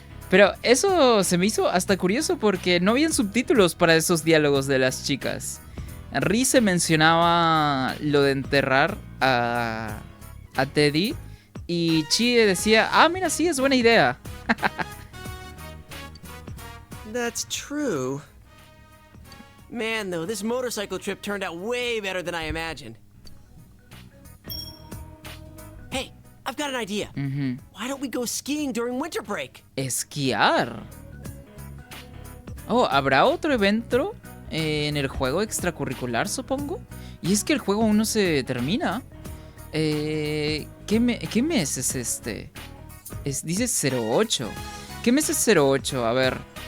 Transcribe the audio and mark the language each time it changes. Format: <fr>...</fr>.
<es>Pero eso se me hizo hasta curioso porque no habían subtítulos para esos diálogos de las chicas. Rise mencionaba lo de enterrar a Teddy y Chie decía, ah, mira, sí, es buena idea.</es> <en>That's true. Man, though, this motorcycle trip turned out way better than I imagined. Hey, I've got an idea. Why don't we go skiing during winter break?</en> <es>Esquiar. Oh, ¿habrá otro evento en el juego extracurricular, supongo? Y es que el juego aún no se termina. ¿Qué mes es este? Dice 08. ¿Qué mes es 08? A ver.</es>